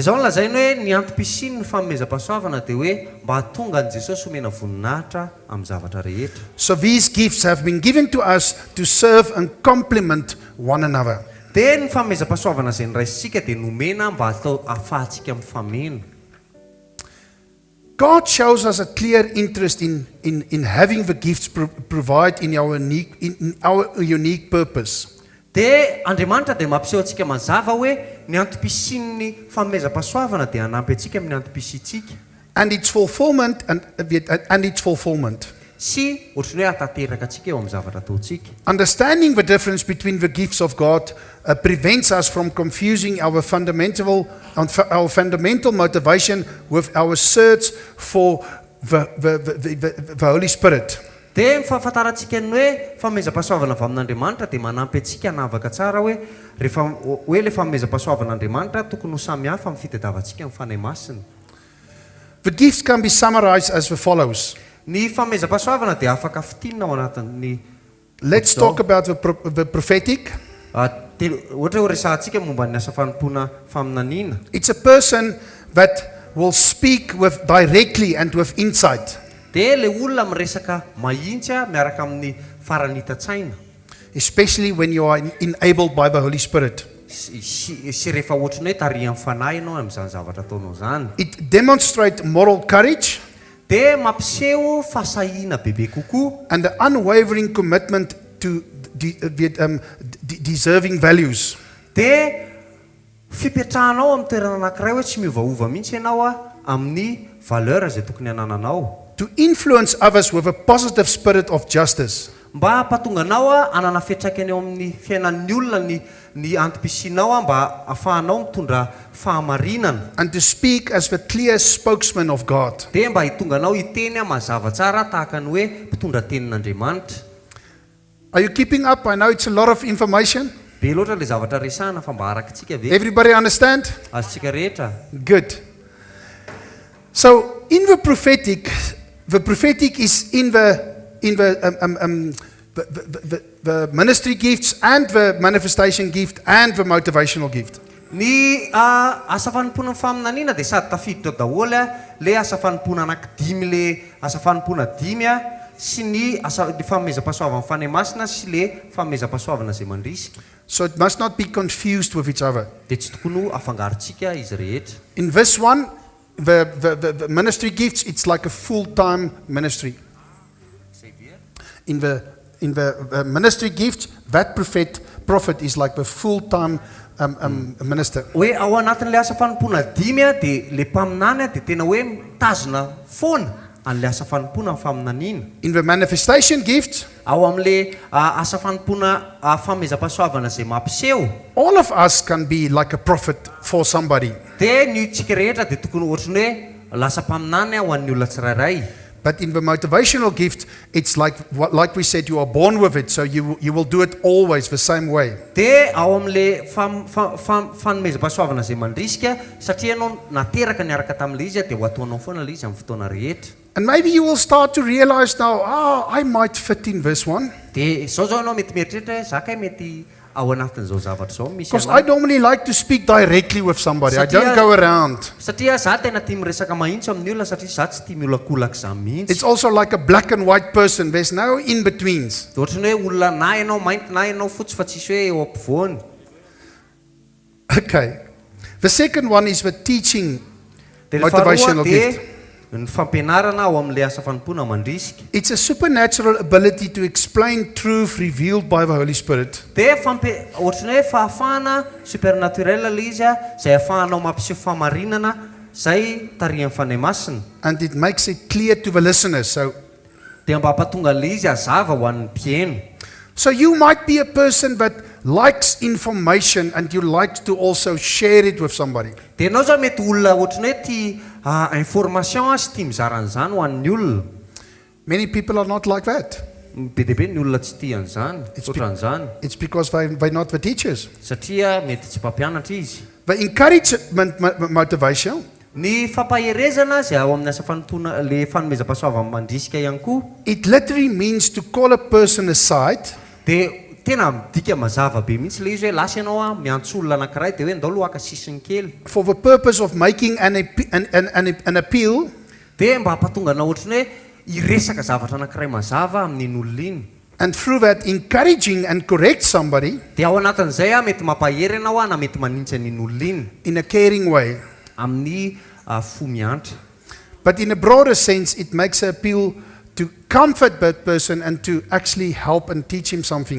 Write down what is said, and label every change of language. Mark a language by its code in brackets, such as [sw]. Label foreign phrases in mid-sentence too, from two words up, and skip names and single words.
[en] So these gifts have been given to us to serve and complement one another. God shows us a clear interest in having the gifts provide in our unique purpose. [mg] Andriamanitra dia mampiseho antsika mazava hoe ny antom-pisin'ny fanomezam-pahasoavana dia hanampy antsika amin'ny antom-pisitsika. [en] And its fulfillment and its fulfillment. [mg] Sy ohatrany hoe hatateraka antsika eo amin'ny zavatra ataontsika. [en] Understanding the difference between the gifts of God prevents us from confusing our fundamental motivation with our search for the Holy Spirit. [mg] Dia mifahafantarantsika ny hoe fanomezam-pahasoavana avy amin'Andriamanitra dia manampy antsika hanavaka tsara hoe rehefa hoe ilay fanomezam-pahasoavan'Andriamanitra tokony ho samihafa amin'ny fitadiavantsika amin'ny fanahy masina. [en] The gifts can be summarized as follows. [mg] Ny fanomezam-pahasoavana dia afaka fitinina ao anatin'ny. [en] Let's talk about the prophetic. [mg] Ohatra hoe resahantsika momba ny asa fanompoana faminaniana. [en] It's a person that will speak with directly and with insight. [mg] Dia le olona miresaka mahitsy miaraka amin'ny faranita-tsaina. [en] Especially when you are enabled by the Holy Spirit. [mg] Sy rehefa ohatrany hoe tarihan'ny fanahy ianao amin'izany zavatra ataonao zany. [en] It demonstrates moral courage. [mg] Dia mampiseho fasahiana bebe kokoa. [en] And the unwavering commitment to deserving values. [mg] Dia fipetrahanao amin'ny toerana anankiray hoe tsy miovaova mihitsy ianao amin'ny valeur izay tokony hanananao. [en] To influence others with a positive spirit of justice. [mg] Mba hampatonga anao hanana fiantraikany eo amin'ny fiainan'ny olona ny antom-pisinao mba ahafahanao mitondra fahamarinana. [en] And to speak as the clear spokesman of God. [mg] Dia mba hitonga anao hiteny mazava tsara tahaka ny hoe mpitondra tenin'Andriamanitra. [en] Are you keeping up? I know it's a lot of information. [mg] Be loatra le zavatra resahana fa mba arakatsika ve. [en] Everybody understand? [mg] Azontsika rehetra. [en] Good. So in the prophetic is in the ministry gifts and the manifestation gift and the motivational gift. [mg] Ny asa fanompoana faminaniana dia sady tafiditra daholo le asa fanompoana anankidimy le asa fanompoana 5 sy ny fanomezam-pahasoavana fanahy masina sy le fanomezam-pahasoavana izay mandrisy. [en] So it must not be confused with each other. [mg] Dia tsy tokony afangarontsika izy rehetra. [en] In this one, the ministry gifts, it's like a full-time ministry. In the ministry gift, that prophet is like the full-time minister. [mg] Hoe ao anatin'ilay asa fanompoana 5 dia le mpaminany dia tena hoe mitazona foana an'ilay asa fanompoana faminaniana. [en] In the manifestation gift, [mg] ao amin'ilay asa fanompoana fanomezam-pahasoavana izay mampiseho. [en] All of us can be like a prophet for somebody. [mg] Dia ny tsika rehetra dia tokony ohatrany hoe lasa mpaminany ho an'ny olona tsirairay. [en] But in the motivational gift, it's like we said, you are born with it, so you will do it always the same way. [mg] Dia ao amin'ilay fanomezam-pahasoavana izay mandrisika satria ianao nateraka niaraka tamin'ilay izy dia ho ataonao foana ilay izy amin'ny fotoana rehetra. [en] And maybe you will start to realize now, I might fit in this one. [mg] Dia izao anao mety mieritreritra zaka mety ao anatin'izao zavatra zao misy [en] Because I normally like to speak directly with somebody. I don't go around. [mg] satria za tena tia miresaka mahitsy amin'ny olona satria za tsy tia miolakolaka za mihitsy [en] It's also like a black and white person. There's no in-betweens. [mg] dia ohatrany hoe olona na ianao mainty na ianao fotsy fa tsisy hoe eo ampovoany. [en] Okay. The second one is the teaching [mg] Dia ny motivational faharoa dia gift. ny fampianarana ao amin'ilay asa fanompoana mandrisika. [en] It's a supernatural ability to explain truth revealed by the Holy Spirit. [mg] Dia ohatrany hoe fahafahana supernaturel ilay izy izay ahafahanao mampiseho fahamarinana izay tarihan'ny fanahy masina. [en] And it makes it clear to the listeners. [mg] Dia mba hampatonga ilay izy hazava ho an'ny mpieno. [en] So you might be a person that likes information and you like to also share it with somebody. [mg] Dia ianao zao mety olona ohatrany hoe tia information sy tia mizara an'izany ho an'ny olona. [en] Many people are not like that. [mg] Be dia be ny olona tsy tia an'izany, tsoatran'izany. [en] It's because they're not the teachers. [mg] Satria mety tsy mpampianatra izy. [en] The encouragement motivation, [mg] Ny fampaherezana izay ao amin'ny asa fanompoana le fanomezam-pahasoavana mandrisika ihany koa. [en] it literally means to call a person aside [mg] Dia tena midika mazava be mihitsy ilay izy hoe lasa ianao miantso olona anankiray dia hoe ndao aloha haka sisiny kely. [en] for the purpose of making an appeal [mg] Dia mba hampatonga anao ohatrany hoe hiresaka zavatra anankiray mazava amin'iny olona iny. [en] and through that encouraging and correct somebody [mg] Dia ao anatin'izay mety mampahery ianao na mety manintsy an'iny olona iny [en] in a caring way. [mg] amin'ny fo miantra. [en] But in a broader sense, it makes an appeal to comfort that person and to actually help and teach him something.